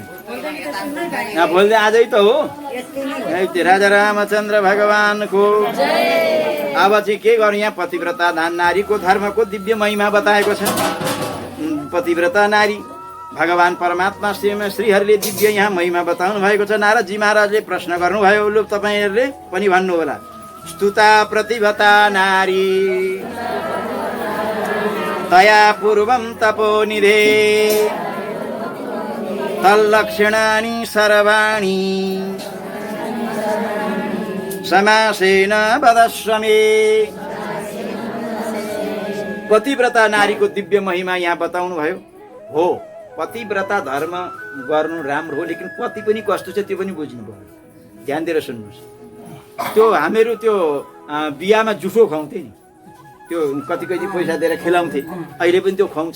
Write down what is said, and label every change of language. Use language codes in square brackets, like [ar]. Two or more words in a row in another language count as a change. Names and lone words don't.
[ne] बोल्दै आजै त हो राजा रामचन्द्र भगवानको। अब चाहिँ के गर्नु, यहाँ पतिव्रता नारीको धर्मको दिव्य महिमा बताएको छ। पतिव्रता नारी भगवान परमात्मा श्रीहरिले दिव्य यहाँ महिमा बताउनु भएको छ। नारदजी महाराजले प्रश्न गर्नुभयो, लु तपाईँहरूले पनि भन्नु होला। [sa] स्तुता प्रतिभता नारी तया पूर्वं तपोनिधे तल्लक्षणानि सर्वाणि समासेन वदस्व मे। [ne] पतिव्रता नारीको दिव्य महिमा यहाँ बताउनु भयो। हो, पतिव्रता धर्म गर्नु राम्रो हो, लेकिन पति पनि कस्तो छ त्यो पनि बुझ्नु पर्यो। ध्यान दिएर सुन्नुहोस्। त्यो हामीहरू त्यो बिहामा जुठो खुवाउँथे नि, त्यो कति पैसा दिएर खिलाउँथे, अहिले पनि त्यो खुवाउँछ।